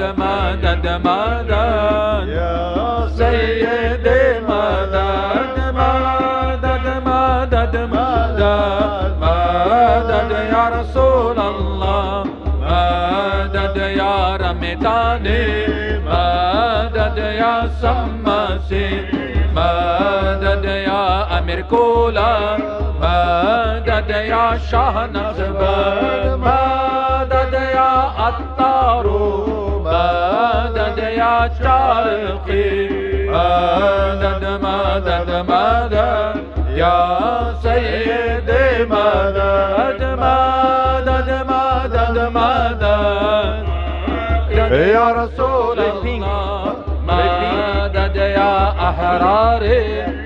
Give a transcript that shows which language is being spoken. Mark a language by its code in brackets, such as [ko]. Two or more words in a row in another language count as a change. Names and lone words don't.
[ar] مدد مدد يا سيدي مدد مدد مدد مدد مدد يا رسول الله مدد يا رمضاني مدد يا سماسي مدد يا أمير كولا مدد يا شاه نقشبند مدد يا عطار مدد يا شارقي مدد مدد مدد يا سيدي مدد مدد مدد مدد يا رسول الله مدد يا أحراري